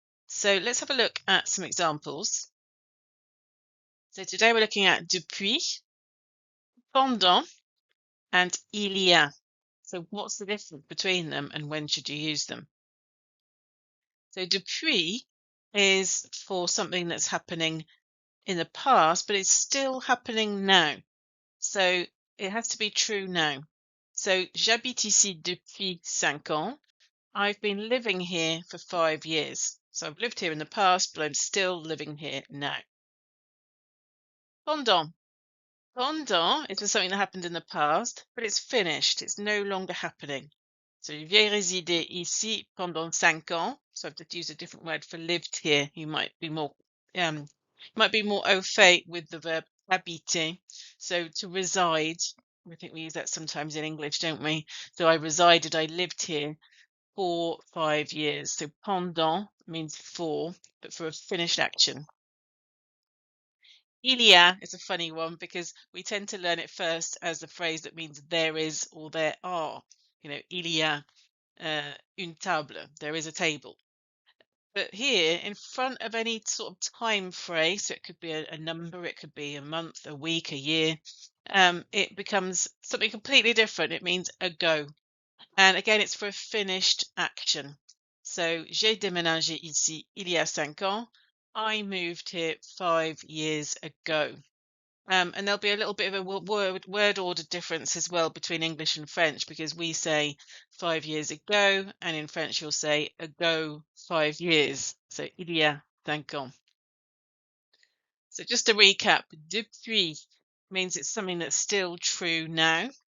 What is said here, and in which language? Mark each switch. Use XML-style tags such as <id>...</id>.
<en>So let's have a look at some examples. So today we're looking at depuis, pendant, and il y a. So what's the difference between them and when should you use them? So depuis is for something that's happening in the past, but it's still happening now. So it has to be true now.</en> <fr>So j'habite ici depuis 5 ans.</fr> <en>I've been living here for 5 years. So I've lived here in the past, but I'm still living here now. Pendant. Pendant is for something that happened in the past, but it's finished. It's no longer happening.</en> <fr>So, j'ai résidé ici pendant 5 ans.</fr> <en>So I've just used a different word for lived here. You might be more au fait with the verb habiter. So to reside, I think we use that sometimes in English, don't we? So I lived here for 5 years. So pendant means for, but for a finished action. Il y a is a funny one because we tend to learn it first as the phrase that means there is or there are.</en> <fr>Il y a une table.</fr> <en>There is a table. But here, in front of any sort of time phrase, so it could be a number, it could be a month, a week, a year, it becomes something completely different. It means ago. And again, it's for a finished action.</en> <fr>So, j'ai déménagé ici il y a 5 ans.</fr> <en>I moved here 5 years ago. And there'll be a little bit of a word order difference as well between English and French because we say 5 years ago, and in French you'll say ago 5 years. So</en> <fr>il y a 5 ans.</fr> <en>So just to recap, depuis means it's something that's still true now.</en>